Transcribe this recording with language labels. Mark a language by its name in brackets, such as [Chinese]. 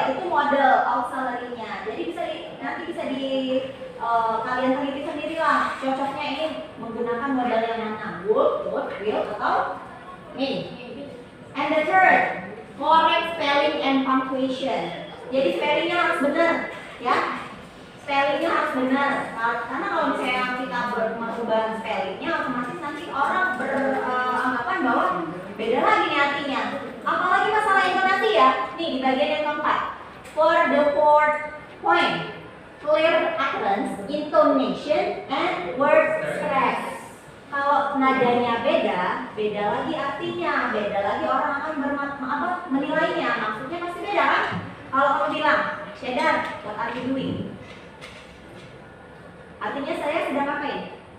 [Indonesian] Itu model auxiliary-nya. Jadi nanti bisa kalian teliti sendiri lah. Cocoknya ini menggunakan model yang mana? [English] Would, will, [Indonesian] atau [English] may. And the third, correct spelling and punctuation. [Indonesian] Jadi spellingnya harus benar, ya. Spellingnya harus benar. Karena kalau misalnya kita merubah spellingnya, otomatis nanti orang beranggapan bahwa beda lagi nih artinya. Apalagi masalah intonasi ya. Nih di bagian yang keempat. [English] For the fourth point, clear utterance, intonation, and word stress. [Indonesian] Kalau nadanya beda lagi artinya, beda lagi orang akan menilainya. Maksudnya pasti beda kan? Kalau kamu bilang, Cheddar, [English] what are you doing? [Indonesian] Artinya saya sedang ngapain?